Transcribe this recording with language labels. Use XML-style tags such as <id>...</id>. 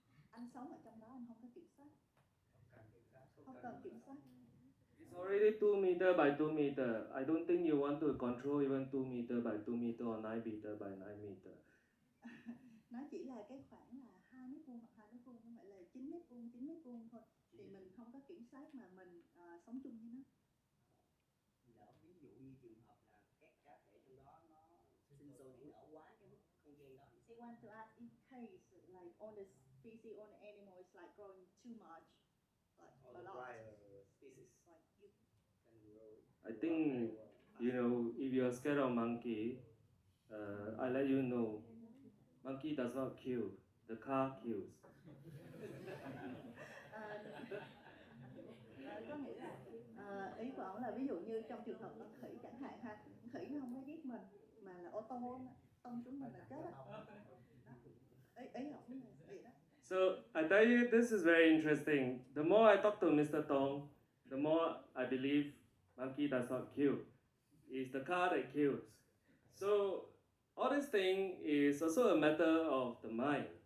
<vi>Anh sống ở trong đó, anh không có kiểm soát. Không cần kiểm soát.</vi> <en>It's already 2 meter by 2 meter. I don't think you want to control even 2 meter by 2 meter or 9 meter by 9 meter.</en> <vi>Nó chỉ là cái khoảng là 2 mét vuông hoặc 2 mét vuông, không phải là 9 mét vuông thôi. Thì mình không có kiểm soát mà mình sống chung với nó. Lỡ ví dụ như trường hợp là các cá thể trong đó nó sinh sôi nảy nở quá cái mức không gian đó.</vi> <en>They want to ask in case like all the species, all the animals like growing too much, like a lot. Species. Like you Can grow. I think, you know, if you're scared of monkey, I let you know, monkey does not kill, the car kills.</en> <vi>Có nghĩa là ý của ông là ví dụ như trong trường hợp con khỉ chẳng hạn ha, con khỉ nó không có giết mình mà là ô tô nó tông chúng mình là chết á. Ý ông là vậy đó.</vi> <en>So I tell you, this is very interesting. The more I talk to Mr. Tong, the more I believe monkey does not kill. It's the car that kills. So all this thing is also a matter of the mind.</en>